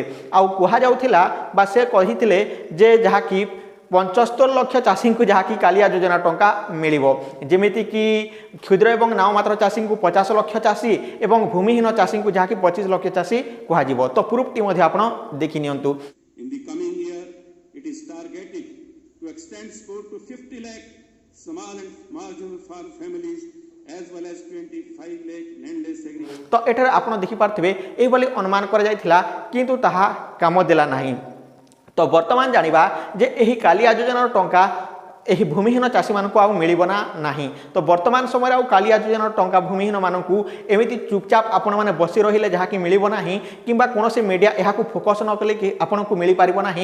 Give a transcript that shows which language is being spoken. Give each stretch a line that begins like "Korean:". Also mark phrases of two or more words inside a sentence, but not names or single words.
Odia: ଆଉ କୁହାଯାଉଥିଲା ବା ସେ କହିଥିଲେ ଯେ ଯାହାକି 75 ଲକ୍ଷ ଚାଷୀଙ୍କୁ ଯାହାକି କାଳିଆ ଯୋଜନା ଟଙ୍କା ମିଳିବ, ଯେମିତିକି କ୍ଷୁଦ୍ର ଏବଂ ନାମମାତ୍ର ଚାଷୀଙ୍କୁ 50 ଲକ୍ଷ ଚାଷୀ ଏବଂ ଭୂମିହୀନ ଚାଷୀଙ୍କୁ ଯାହାକି 25 ଲକ୍ଷ ଚାଷୀ କୁହାଯିବ। ତ ପ୍ରୁଫ୍ଟି ମଧ୍ୟ ଆପଣ ଦେଖିନିଅନ୍ତୁ।
English: In the coming year, it is targeted to extend support to 50 lakh small and marginal farm families as well as 25 lakh landless agriculture.
Odia: ତ ଏଠାରେ ଆପଣ ଦେଖିପାରୁଥିବେ ଏହିଭଳି ଅନୁମାନ କରାଯାଇଥିଲା କିନ୍ତୁ ତାହା କାମ ଦେଲା ନାହିଁ। ତ ବର୍ତ୍ତମାନ ଜାଣିବା ଯେ ଏହି କାଳିଆ ଯୋଜନାର ଟଙ୍କା ଏହି ଭୂମିହୀନ ଚାଷୀମାନଙ୍କୁ ଆଉ ମିଳିବ ନା ନାହିଁ। ତ ବର୍ତ୍ତମାନ ସମୟରେ ଆଉ କାଳିଆ ଯୋଜନାର ଟଙ୍କା ଭୂମିହୀନମାନଙ୍କୁ ଏମିତି ଚୁପଚାପ ଆପଣମାନେ ବସି ରହିଲେ ଯାହାକି ମିଳିବ ନାହିଁ କିମ୍ବା କୌଣସି ମିଡ଼ିଆ ଏହାକୁ ଫୋକସ୍ ନ କଲେ କି ଆପଣଙ୍କୁ ମିଳିପାରିବ ନାହିଁ।